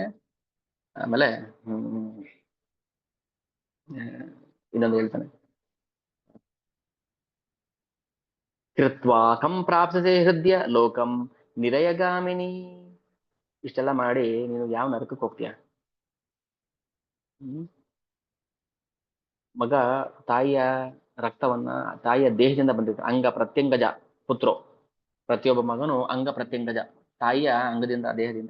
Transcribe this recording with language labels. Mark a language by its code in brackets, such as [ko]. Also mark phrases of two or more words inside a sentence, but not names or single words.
[kn] ಆಮೇಲೆ ಇನ್ನೊಂದು ಹೇಳ್ತಾನೆ, [sa] ಕೃತ್ವಾ ಕಂ ಪ್ರಾಪ್ಸತೆ ಹೃದಯ ಲೋಕಂ ನಿರಯಗಾಮಿನಿ. [kn] ಇಷ್ಟೆಲ್ಲ ಮಾಡಿ ನೀನು ಯಾವ ನರಕಕ್ಕೆ ಹೋಗ್ತೀಯ? ಮಗ ತಾಯಿಯ ರಕ್ತವನ್ನ, ತಾಯಿಯ ದೇಹದಿಂದ ಬಂದಿರ್ತಾನೆ. [sa] ಅಂಗ ಪ್ರತ್ಯಂಗಜ ಪುತ್ರೋ, [kn] ಪ್ರತಿಯೊಬ್ಬ ಮಗನು [sa] ಅಂಗ ಪ್ರತ್ಯಂಗಜ, [kn] ತಾಯಿಯ ಅಂಗದಿಂದ, ದೇಹದಿಂದ.